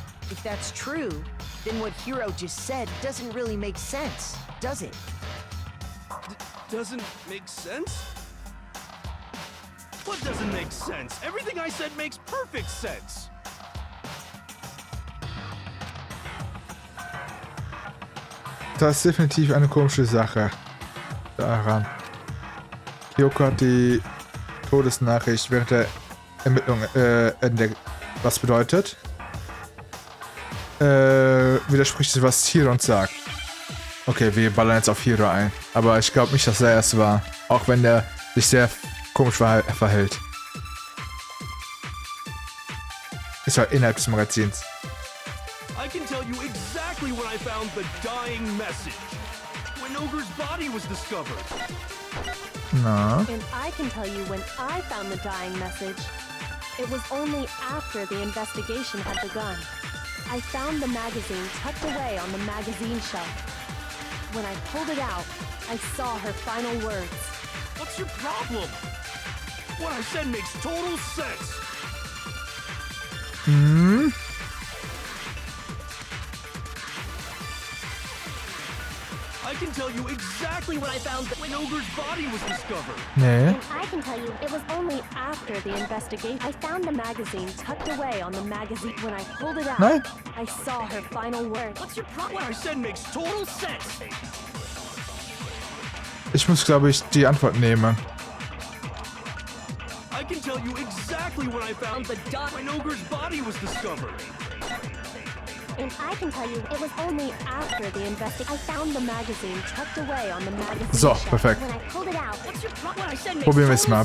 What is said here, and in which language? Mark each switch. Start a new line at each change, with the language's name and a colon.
English: If that's true, then what Hiro just said doesn't really make sense, does it? Doesn't make sense? What doesn't make sense? Everything I said makes perfect sense.
German: Das ist definitiv eine komische Sache daran. Kyoko hat die Todesnachricht während der Ermittlung entdeckt. Was bedeutet? Widerspricht es, was Hiro uns sagt. Okay, wir ballern jetzt auf Hiro ein. Aber ich glaube nicht, dass er es war. Auch wenn der sich sehr komisch verhält. Es war innerhalb des Magazins.
English: I can tell you exactly when I found the dying message. When Ogre's body was discovered. Na. And I can tell you when I found the dying message. It was only after the investigation had begun. I found the magazine tucked away on the magazine shelf. When I pulled it out, I saw her final words. What's your problem? What I said makes total sense. Hm? I can tell you exactly when I found when Ogre's body was discovered.
German: Nee.
English: And I can tell you, it was only after the investigation. I found the magazine tucked away on the magazine. When I pulled it out,
German: Nein.
English: I saw her final words. What's your problem? What I said makes total sense.
German: Ich muss, glaube ich, die Antwort nehmen.
English: I can tell you exactly when I found the dot when Ogre's body was discovered. And I can tell you, it was only after the investigation. I found the magazine tucked away on the magazine
German: So,
English: shelf.
German: perfekt.
English: When I pulled it out, What's your problem? What I said makes
German: Probieren wir es
English: total
German: mal.